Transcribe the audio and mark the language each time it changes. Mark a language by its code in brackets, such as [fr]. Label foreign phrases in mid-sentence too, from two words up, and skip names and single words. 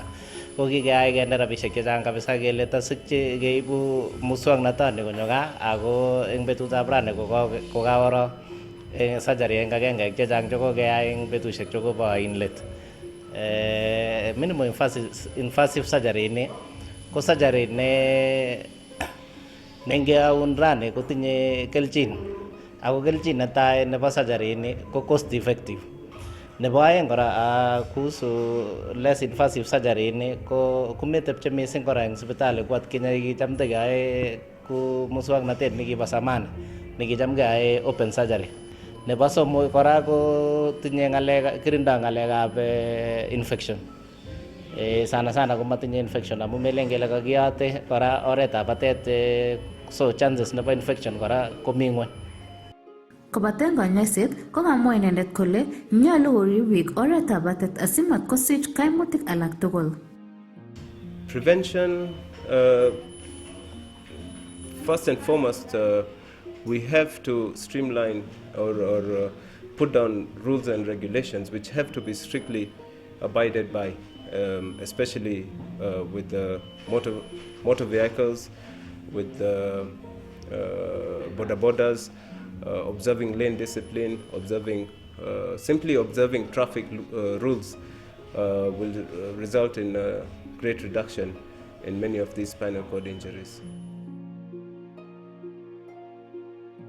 [kln] Ko kikeyai kende rabishek chechang kabisa kele tasikyi keibu muswoknotoni konyo gaa, ako eng betutab rani kokaworo surgery eng agenge chechang chekokeyai eng betusiek chekobo ain let. [en] Minimal invasive surgery [kln] ini ko surgery ne ngeyaun rani kotinye kelchin, ako kelchin netai nebo surgery ini ko [en] cost effective. [kln] Nebo aeng kora kuhusu [en] less invasive surgery [kln] ini ko kumetepche mising kora eng sipitali ku atkinye kicham keyae ku muswoknotet nekibo zamani nekicham keyae [en] open surgery. [kln] Nebo somok kora ko tinye kirindo ng'alekab infection. Sana ko matinye infection amu melen kele kakiyote kora oretab batet, [en] so chances [kln] nebo infection kora komi ng'weny. Kobaten konyoiset ko kamwa inendet kole nyolu korib biik oretab batet asimat kosich kaimutik alak tugul. [en] Prevention, first and foremost, we have to streamline or put down rules and regulations which have to be strictly abided by, especially with the motor vehicles, with the borders, observing lane discipline, simply observing traffic rules will result in a great reduction in many of these spinal cord injuries.